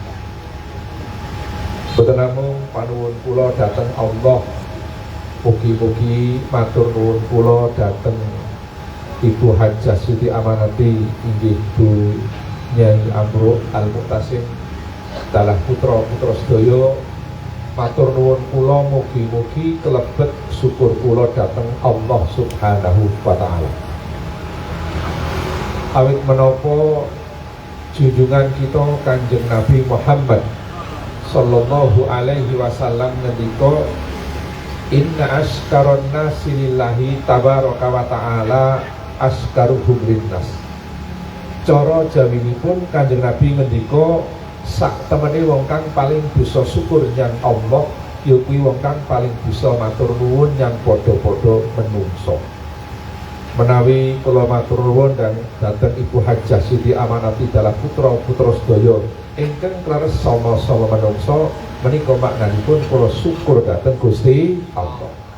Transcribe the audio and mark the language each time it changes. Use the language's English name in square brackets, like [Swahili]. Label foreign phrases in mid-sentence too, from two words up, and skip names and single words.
[Javanese] Boten namung panuwun kula dhateng Allah, mugi-mugi matur nuwun kula dhateng Ibu Hajah Siti Amanati inggih Bu Nyai Amru Al-Muqtasim dalah putra-putra sedaya. Matur nuwun kula mugi-mugi kelebet syukur kula dhateng Allah [Arabic] سبحانه وتعالى. [Javanese] Awit menapa junjungan kita Kanjeng Nabi Muhammad [Arabic] صلى الله عليه وسلم [Javanese] ngendika, [Arabic] إن أشكر الناس لله تبارك وتعالى أشكرهم للناس. [Javanese] Cara jawinipun Kanjeng Nabi ngendika, sak temene wong kang paling bisa syukur nyang Allah ya kuwi wong kang paling bisa matur nuwun nyang padha-padha menungso. Menawi kula matur nuwun dhateng Ibu Hajah Siti Amanati dalah putra-putra sedaya ingkang klares sama-sama menungso, menika maknanipun kula syukur dhateng Gusti Allah.